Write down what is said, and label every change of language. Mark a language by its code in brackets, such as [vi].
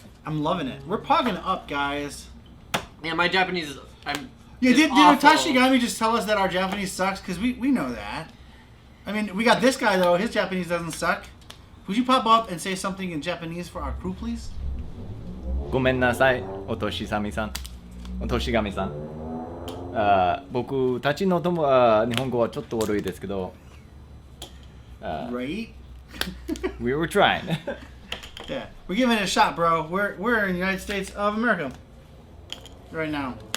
[en] I'm loving it. We're pogging up, guys. Yeah, my Japanese is did Otashigami just tell us that our Japanese sucks? Because we know that. I mean, we got this guy, though. His Japanese doesn't suck. Would you pop up and say something in Japanese for our crew, please? [ja] ごめんなさい、おとしさみさん、おとしがみさん。僕たちの日本語はちょっと悪いですけど。 [en] Right? We were trying. Yeah, we're giving it a shot, bro. We're in the United States of America right now.